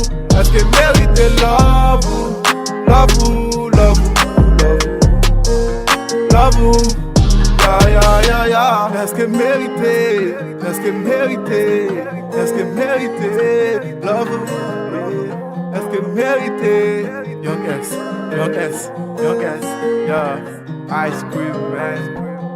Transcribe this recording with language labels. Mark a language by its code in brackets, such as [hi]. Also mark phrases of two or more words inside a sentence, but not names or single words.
[ht] Eske merite love ou, love ou, love ou, love ou. Eske merite, eske merite, eske merite love ou. Eske merite. [en] Young S, Young S, Young S, yeah. Ice cream man.